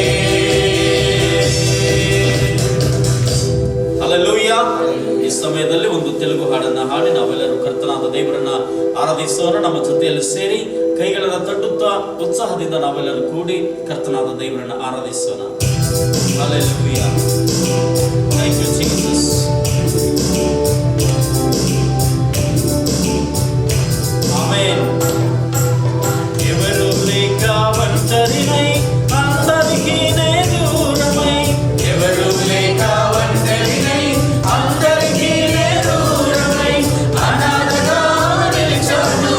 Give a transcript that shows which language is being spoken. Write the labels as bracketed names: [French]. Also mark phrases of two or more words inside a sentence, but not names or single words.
[Kannada] ಹಲ್ಲೆಲೂಯಾ. ಈ ಸಮಯದಲ್ಲಿ ಒಂದು ತೆಲುಗು ಹಾಡನ್ನ ಹಾಡಿ ನಾವೆಲ್ಲರೂ ಕರ್ತನಾದ ದೇವರನ್ನ ಆರಾಧಿಸೋಣ. ನಮ್ಮ ಜೊತೆಯಲ್ಲಿ ಸೇರಿ ಕೈಗಳನ್ನು ತಟ್ಟುತ್ತಾ ಉತ್ಸಾಹದಿಂದ ನಾವೆಲ್ಲರೂ ಕೂಡಿ ಕರ್ತನಾದ ದೇವರನ್ನ ಆರಾಧಿಸೋಣ. ಹಲ್ಲೆಲೂಯಾ. [English] Thank you Jesus. [Telugu] ఆమేన్. ఎవరు లేక ఒంటరినై అందరికీ నే దూరమై, ఎవరు లేక ఒంటరినై అందరికీ నే దూరమై, అనాథగా నిలిచాను.